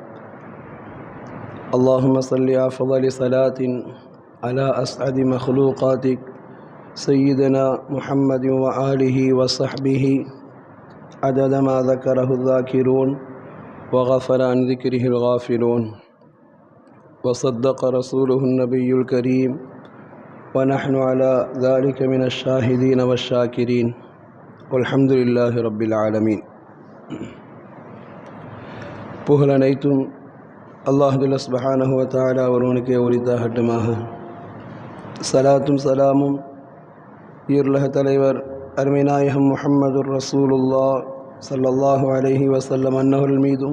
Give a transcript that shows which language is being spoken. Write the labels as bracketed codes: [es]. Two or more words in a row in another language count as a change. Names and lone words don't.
[ar] اللهم صل أفضل صلاة على أسعد مخلوقاتك سيدنا محمد وآله وصحبه عدد ما ذكره الذاكرون وغفل عن ذكره الغافلون، وصدق رسوله النبي الكريم، ونحن على ذلك من الشاهدين والشاكرين، والحمد لله رب العالمين. [ta] புகழ் அனைத்தும் அல்லாஹ் [ar] سبحانه وتعالى [ta] ஒருவனுக்கே உரித்தாகட்டுமாக. சலாத்தும் சலாமும் ஈருலக தலைவர் அருமைநாயகம் [ar] محمد رسول الله صلى الله عليه وسلم [ta] அன்னவர்கள் மீதும்,